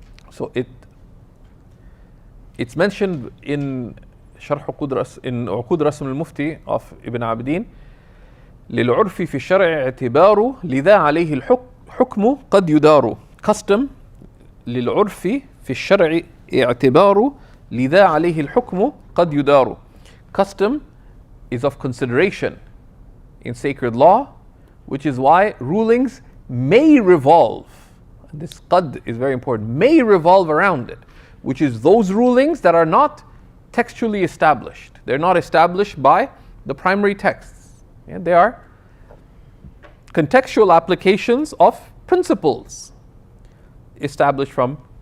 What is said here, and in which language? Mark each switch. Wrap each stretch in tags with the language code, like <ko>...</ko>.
<en>So it's mentioned in Sharh Qudras, in Uqud Rasm al-Mufti of Ibn Abidin.</en> <ar>للعرف في الشرع اعتبار لذا عليه الحكم قد يدار. Custom للعرف في الشرع اعتبار لذا عليه الحكم قد يدار.</ar> <en>Custom is of consideration in sacred law, which is why rulings may revolve. And this qad is very important. May revolve around it, which is those rulings that are not textually established. They're not established by the primary texts. Yeah, they are contextual applications of principles established from.</en>